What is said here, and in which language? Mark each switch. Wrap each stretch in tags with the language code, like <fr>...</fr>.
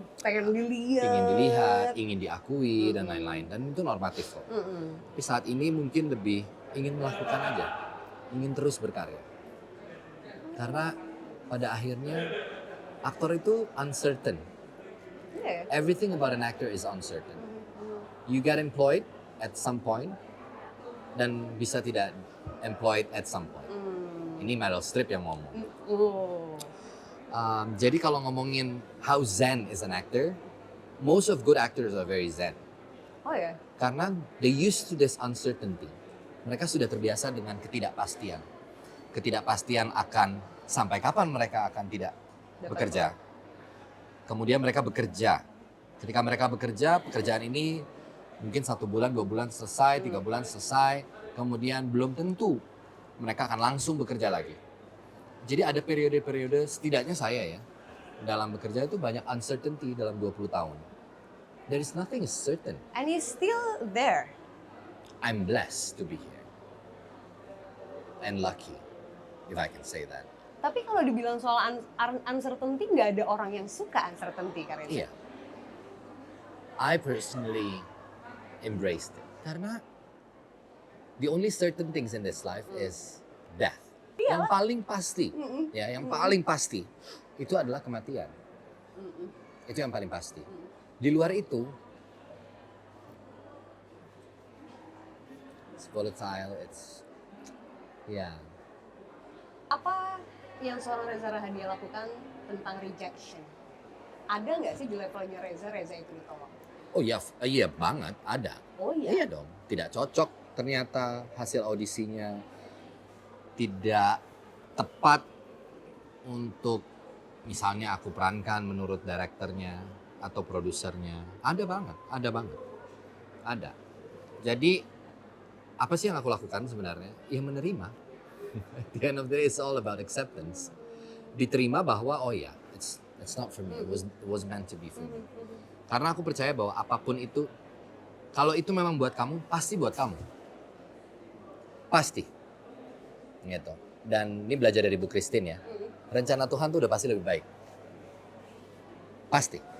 <id>Pengen dilihat. Ingin dilihat, ingin diakui dan lain-lain, dan itu normatif kok. Tapi saat ini mungkin lebih ingin melakukan aja, ingin terus berkarya. Karena pada akhirnya aktor itu uncertain.</id> <en>Yeah. Everything about an actor is uncertain. You get employed at some point</en> <id>dan bisa tidak</id> <en>employed at some point.</en> <id>Ini Meryl Streep yang ngomong. Oh. Jadi kalau ngomongin</id> <en>how zen is an actor, most of good actors are very zen.</en> <id>Oh ya? Karena</id> <en>they used to this uncertainty.</en> <id>Mereka sudah terbiasa dengan ketidakpastian. Ketidakpastian akan sampai kapan mereka akan tidak bekerja. Kemudian mereka bekerja. Ketika mereka bekerja, pekerjaan ini mungkin 1 bulan, 2 bulan selesai, 3 bulan selesai. Kemudian belum tentu mereka akan langsung bekerja lagi. Jadi ada periode-periode, setidaknya saya ya, dalam bekerja itu banyak uncertainty dalam 20 tahun.</id> <en>There is nothing is certain. And he's still there. I'm blessed to be here. And lucky, if I can say that.</en> <id>Tapi kalau dibilang soal uncertainty, nggak ada orang yang suka uncertainty Kak Reza. Iya.</id> <en>I personally embraced it.</en> <id>Karena</id> <en>the only certain things in this life is death.</en> <id>Yang paling pasti, ya, yang paling pasti itu adalah kematian. Itu yang paling pasti. Di luar itu,</id> <en>it's volatile, it's,</en> <id>ya. Apa yang seorang Reza Rahadian lakukan tentang rejection? Ada nggak sih di levelnya Reza itu ditolak? Oh iya, iya banget, ada. Oh iya? Iya dong, tidak cocok ternyata hasil audisinya, tidak tepat untuk misalnya aku perankan menurut direkturnya atau produsernya. Ada banget, ada. Jadi apa sih yang aku lakukan sebenarnya? Ya menerima.</id> <en>At the end of the day, it's all about acceptance.</en> <id>Diterima bahwa oh ya,</id> <en>it's not for me, it was meant to be for me.</en> <id>Karena aku percaya bahwa apapun itu, kalau itu memang buat kamu, pasti buat kamu. Pasti. Gitu. Dan ini belajar dari Bu Christine ya. Rencana Tuhan tuh udah pasti lebih baik. Pasti.</id>